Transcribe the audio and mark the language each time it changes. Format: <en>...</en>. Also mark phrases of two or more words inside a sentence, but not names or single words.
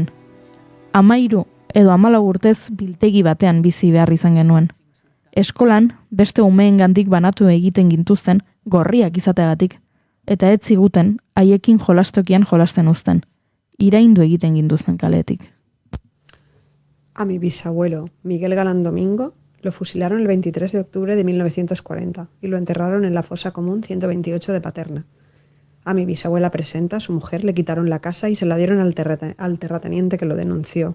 <eu>13 edo 14 urtez biltegi batean bizi behar izan genuen. Eskolan beste umeengandik banatu egiten gintuzten gorriak izateagatik, eta ez ziguten haiekin jolastokian jolasten uzten. iraindu egiten ginduzten kaletik.</eu> <es>A mi bisabuelo, Miguel Galán Domingo, lo fusilaron el 23 de octubre de 1940 y lo enterraron en la fosa común 128 de Paterna. A mi bisabuela Presenta, su mujer, le quitaron la casa y se la dieron al terrateniente que lo denunció.</es>